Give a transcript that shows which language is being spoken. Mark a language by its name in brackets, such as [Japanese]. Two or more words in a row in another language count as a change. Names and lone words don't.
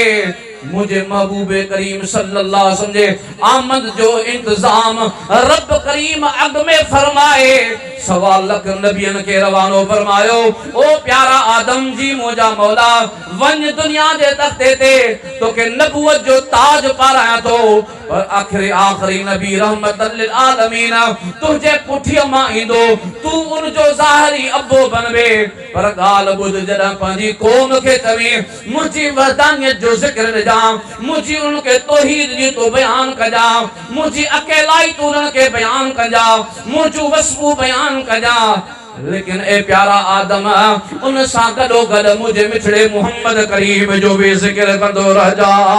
[Sindhi] मुझे महबूबे करीम [Arabic] صلى الله عليه وسلم [Sindhi] जे आमद जो इंतजाम रब करीम अॻु में फरमाए। सवा लख नबियन के रवानो फरमायो, ओ प्यारा आदम जी मुझा मौला वञ दुनिया जे तख्ते ते तोखे नबूवत जो ताज पारायां थो, पर आखिरी नबी [Arabic] رحمة للعالمين [Sindhi] तुझे पुठीअ मां ईंदो, तू उन जो ज़ाहिरी अब्बो बनबे। पर ॻाल्हि ॿुध, जॾहिं पंहिंजी क़ौम खे चवी मुंहिंजी वहदानियत जो ज़िक्र ॾिजां, मुंहिंजी उनखे तौहीद जी तूं बयान कजां, मुंहिंजी अकेलाई तूं उन्हनि खे बयान कजां, मुंहिंजूं वसफ़ूं बयान कजां, लेकिन ए प्यारा आदम उन सां गॾो गॾु मुंहिंजे मिठड़े मुहम्मद करीम जो भी ज़िक्र कंदो रहिजा।